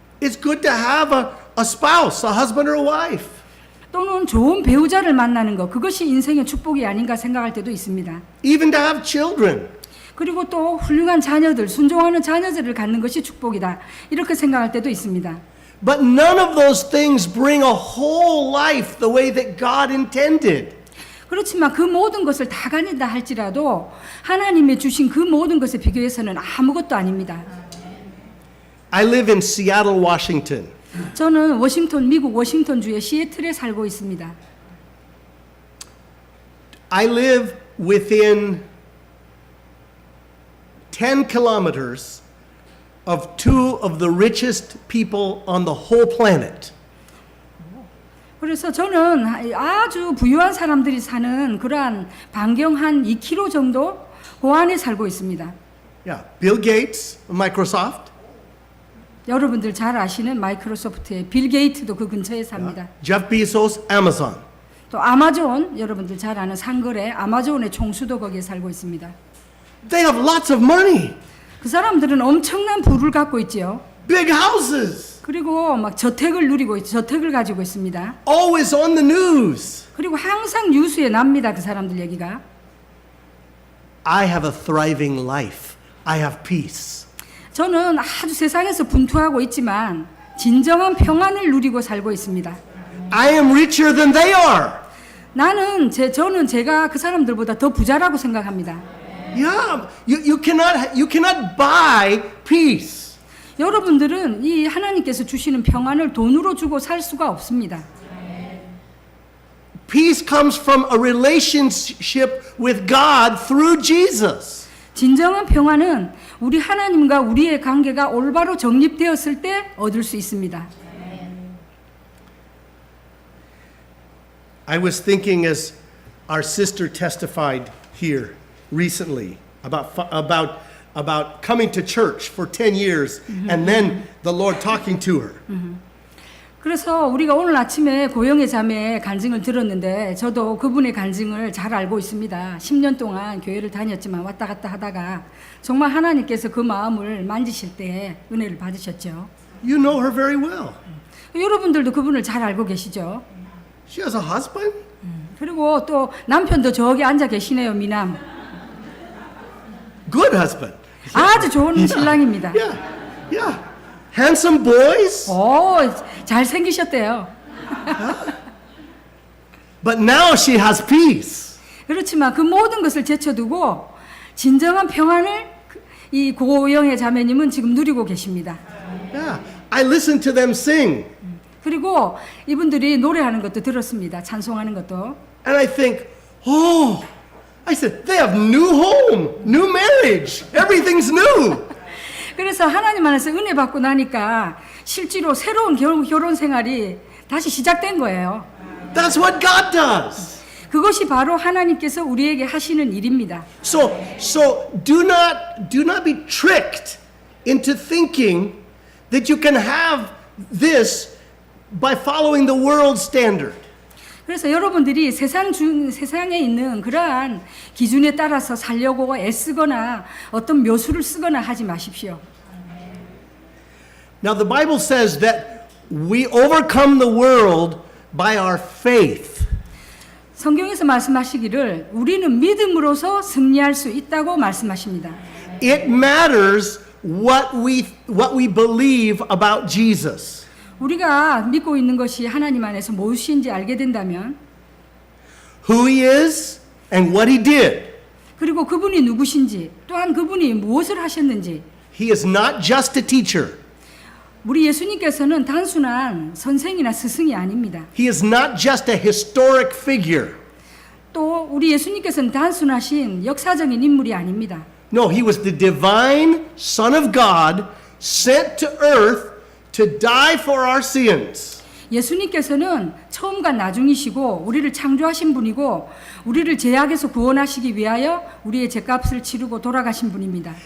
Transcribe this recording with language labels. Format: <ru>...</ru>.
<en>It's good to have a spouse, a husband or a wife.</en> <ko>또는 좋은 배우자를 만나는 것 그것이 인생의 축복이 아닌가 생각할 때도 있습니다.</ko> <en>Even to have children.</en> <ko>그리고 또 훌륭한 자녀들, 순종하는 자녀들을 갖는 것이 축복이다. 이렇게 생각할 때도 있습니다.</ko> <en>But none of those things bring a whole life the way that God intended.</en> <ko>그렇지만 그 모든 것을 다 가진다 할지라도 하나님이 주신 그 모든 것에 비교해서는 아무것도 아닙니다.</ko> <en>I live in Seattle, Washington.</en> <ko>저는 미국 워싱턴주의 시애틀에 살고 있습니다.</ko> <en>I live within 10 kilometers of two of the richest people on the whole planet.</en> <ko>그래서 저는 아주 부유한 사람들이 사는 그러한 반경 한 2km 정도 그 안에 살고 있습니다.</ko> <en>Yeah, Bill Gates, Microsoft.</en> <ko>여러분들 잘 아시는 마이크로소프트의 빌 게이트도 그 근처에 삽니다.</ko> <en>Jeff Bezos, Amazon.</en> <ko>또 아마존, 여러분들 잘 아는 상거래 아마존의 총수도 거기에 살고 있습니다.</ko> <en>They have lots of money,</en> <ko>그 사람들은 엄청난 부를 갖고 있지요.</ko> <en>big houses,</en> <ko>그리고 막 저택을 가지고 있습니다.</ko> <en>always on the news.</en> <ko>그리고 항상 뉴스에 납니다. 그 사람들 얘기가.</ko> <en>I have a thriving life. I have peace.</en> <ko>저는 아주 세상에서 분투하고 있지만 진정한 평안을 누리고 살고 있습니다.</ko> <en>I am richer than they are.</en> <ko>저는 제가 그 사람들보다 더 부자라고 생각합니다.</ko> <en>Yeah, you cannot buy peace.</en> <ko>여러분들은 이 하나님께서 주시는 평안을 돈으로 주고 살 수가 없습니다.</ko> <en>Peace comes from a relationship with God through Jesus.</en> <ko>진정한 평안은 우리 하나님과 우리의 관계가 올바로 정립되었을 때 얻을 수 있습니다.</ko> <en>I was thinking as our sister testified here recently about coming to church for 10 years and then the Lord talking to her.</en> <ko>그래서 우리가 오늘 아침에 고영의 자매의 간증을 들었는데 저도 그분의 간증을 잘 알고 있습니다. 10년 동안 교회를 다녔지만 왔다 갔다 하다가 정말 하나님께서 그 마음을 만지실 때 은혜를 받으셨죠.</ko> <en>You know her very well.</en> <ko>여러분들도 그분을 잘 알고 계시죠.</ko> <en>She has a husband.</en> <ko>그리고 또 남편도 저기 앉아 계시네요. 미남.</ko> <en>Good husband.</en> <ko>아주 좋은 신랑입니다.</ko> <en>Yeah. Handsome boys.</en> <ko>오, 잘생기셨대요.</ko> <en>But now she has peace.</en> <ko>그렇지만 그 모든 것을 제쳐두고 진정한 평안을 이 고영의 자매님은 지금 누리고 계십니다.</ko> <en>Yeah. I listened to them sing.</en> <ko>그리고 이분들이 노래하는 것도 들었습니다. 찬송하는 것도.</ko> <en>And I think, I said, they have new home, new marriage. Everything's new.</en> <ko>그래서 하나님 안에서 은혜 받고 나니까 실제로 새로운 결혼 생활이 다시 시작된 거예요.</ko> <en>That's what God does.</en> <ko>그것이 바로 하나님께서 우리에게 하시는 일입니다.</ko> <en>So do not be tricked into thinking that you can have this by following the world standard.</en> <ko>그래서 여러분들이 세상에 있는 그러한 기준에 따라서 살려고 애쓰거나 어떤 묘수를 쓰거나 하지 마십시오.</ko> <en>Now the Bible says that we overcome the world by our faith.</en> <ko>성경에서 말씀하시기를 우리는 믿음으로서 승리할 수 있다고 말씀하십니다.</ko> <en>It matters what we believe about Jesus.</en> <ko>우리가 믿고 있는 것이 하나님 안에서 무엇인지 알게 된다면</ko> <en>Who he is and what he did.</en> <ko>그리고 그분이 누구신지 또한 그분이 무엇을 하셨는지</ko> <en>He is not just a teacher.</en> <ko>우리 예수님께서는 단순한 선생이나 스승이 아닙니다.</ko> <en>He is not just a historic figure.</en> <ko>또 우리 예수님께서는 단순하신 역사적인 인물이 아닙니다.</ko> <en>No, he was the divine Son of God sent to earth to die for our sins.</en> <ko>예수님께서는 처음과 나중이시고 우리를 창조하신 분이고 우리를 죄악에서 구원하시기 위하여 우리의 죄값을 치르고 돌아가신 분입니다.</ko>